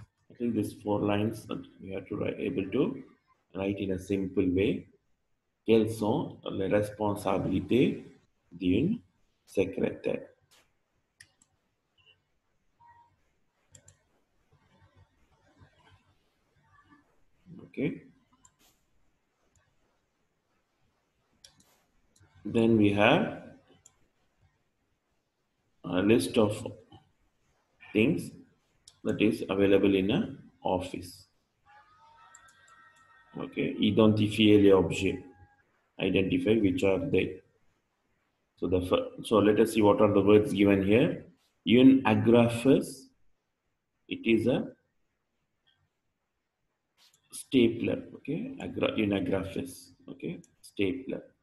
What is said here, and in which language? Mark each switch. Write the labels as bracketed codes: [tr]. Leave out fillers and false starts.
[en] I think these 4 lines that you have to write, able to write in a simple way. [fr] Quelles sont les responsabilités d'une secrétaire? [en] Okay. Then we have a list of things that is available in an office. [fr] Okay, identifier les objets. [en] Identify which are they. So let us see what are the words given here. Une agraphus, it is a stapler. Okay, une agraphus. Okay, stapler.